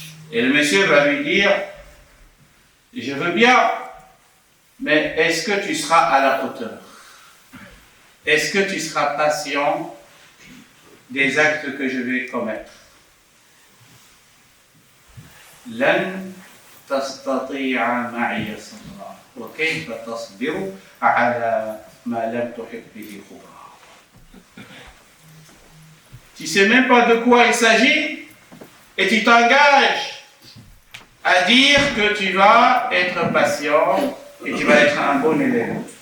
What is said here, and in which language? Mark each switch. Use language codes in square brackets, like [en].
[fr] Et le monsieur va lui dire, je veux bien, mais est-ce que tu seras à la hauteur? Est-ce que tu seras patient des actes que je vais commettre? [ar] لن تستطيع معي صبرا وكيف تصبر على ما لم تحط به خبرا. [fr] Tu sais même pas de quoi il s'agit et tu t'engages à dire que tu vas être patient et tu vas être un bon élève.